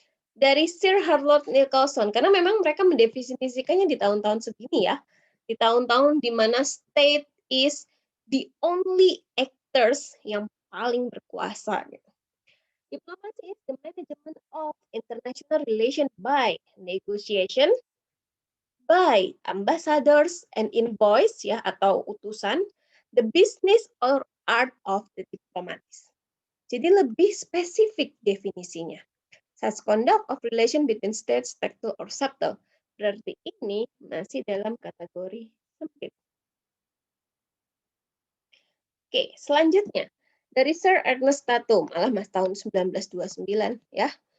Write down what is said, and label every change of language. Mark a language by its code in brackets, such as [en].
[id] Dari Sir Harold Nicolson, karena memang mereka mendefinisikannya di tahun-tahun segini ya, di tahun-tahun di mana [en] state is the only actors [id] yang paling berkuasa. Gitu. [en] Diplomacy is the management of international relation by negotiation, by ambassadors and envoys [id] ya atau utusan, [en] the business or art of the diplomats. [id] Jadi lebih spesifik definisinya. [en] Such conduct of relation between states, tactile or subtle. [id] Berarti ini masih dalam kategori sempit. Oke, selanjutnya. Dari Sir Ernest Tatum, alamas tahun 1929 ya.